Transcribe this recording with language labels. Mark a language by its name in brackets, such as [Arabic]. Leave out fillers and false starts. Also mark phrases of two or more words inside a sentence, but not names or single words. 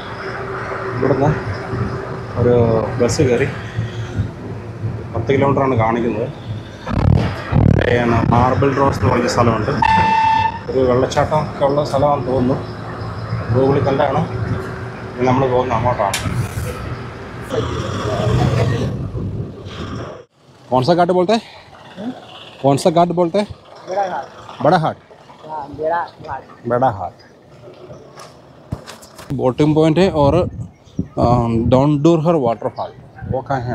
[Malayalam] ഇവിടുന്ന് ഒരു ബസ് കയറി 10 കിലോമീറ്ററാണ് കാണിക്കുന്നത്. മാർബിൾ റോഡ്സ് എന്ന് പറഞ്ഞ സ്ഥലമുണ്ട്. ഒരു വെള്ളച്ചാട്ടം ഒക്കെ ഉള്ള സ്ഥലമാണെന്ന് തോന്നുന്നു. ഗൂഗിളിൽ കണ്ടാണ് നമ്മൾ പോകുന്നത്, അങ്ങോട്ടാണ്. [Hindi] कौन सा घाट बोलते हैं? कौन सा घाट बोलते हैं? बड़ा घाट। बड़ा घाट बोटिंग पॉइंट है और डोंडुरहर वाटरफॉल वो कहाँ है?